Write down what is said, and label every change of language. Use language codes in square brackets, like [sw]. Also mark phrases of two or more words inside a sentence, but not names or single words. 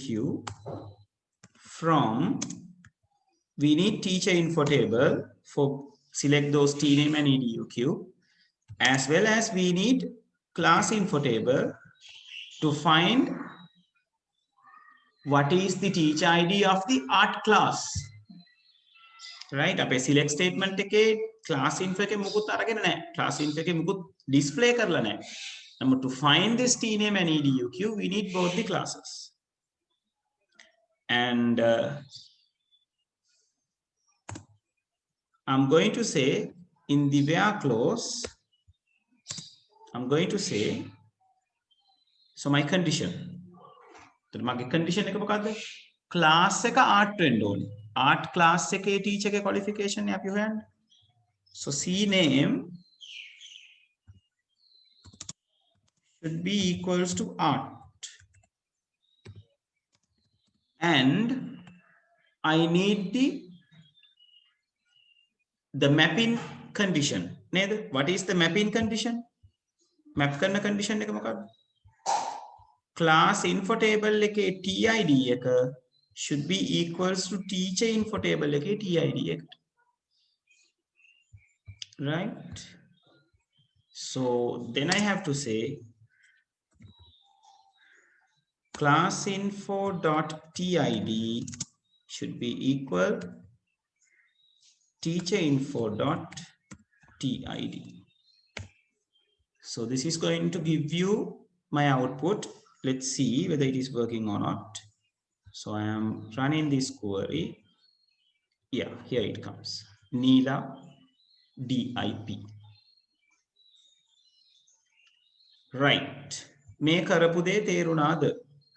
[en] From, we need teacher info table for select those T name and EDUQ, as well as we need class info table to find what is the teacher ID of the art class. Right? [si] අපේ [en] select statement [si] එකේ [en] class info [si] එකේ මුකුත් අරගෙන නැහැ. [en] Class info [si] එකේ මුකුත් display කරලා නැහැ. [en] නමුත් to find this T name and EDUQ, we need both the classes. And I'm going to say in the where clause, I'm going to say, so my condition. So my condition [si] එක මොකක්ද? class එක art වෙන්න ඕනේ. [en] art class [si] එකේ teacher ගේ qualification එක අපි හොයන්න. [en] So C name should be equals to art. And I need the mapping condition. What is the mapping condition? Map karna condition [si] එක මොකක්ද? [en] Class info table [si] එකේ TID එක [en] should be equals to teacher info table [si] එකේ TID එකට. [en] Right? So then I have to say class info dot TID should be equal teacher info dot TID. So this is going to give you my output. Let's see whether it is working or not. So I am running this query. Yeah, here it comes. Neela DIP. Right. [si] මේ කරපු දේ තේරුණාද?